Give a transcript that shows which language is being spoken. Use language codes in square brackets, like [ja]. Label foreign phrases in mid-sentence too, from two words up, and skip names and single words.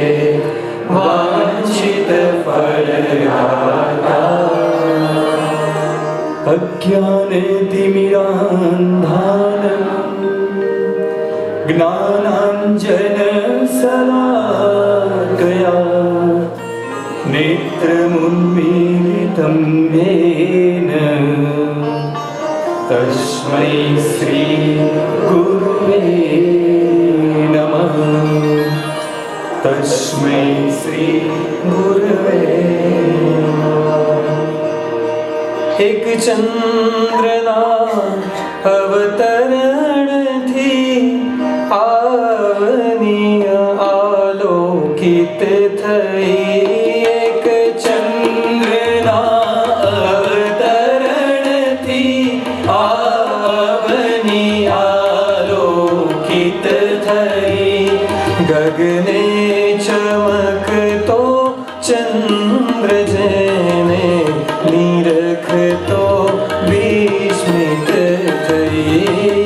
[sa] वांछित फलदाता अज्ञान तिमिरान्धानं ज्ञानाञ्जन शलाकया नेत्रमुन्मीलितं येन तस्मै श्री गुरुवे नमः। तस्मै श्री गुरुवे नमः। [gu] એક ચંદ્રના અવતરણથી આવનીય આલોકિત થઈ એક ચંદ્રના અવતરણથી આવની આલોકિત થઈ ગગને ચમકતો ચંદ્ર જેને નિરખતો વિસ્મિત થઈ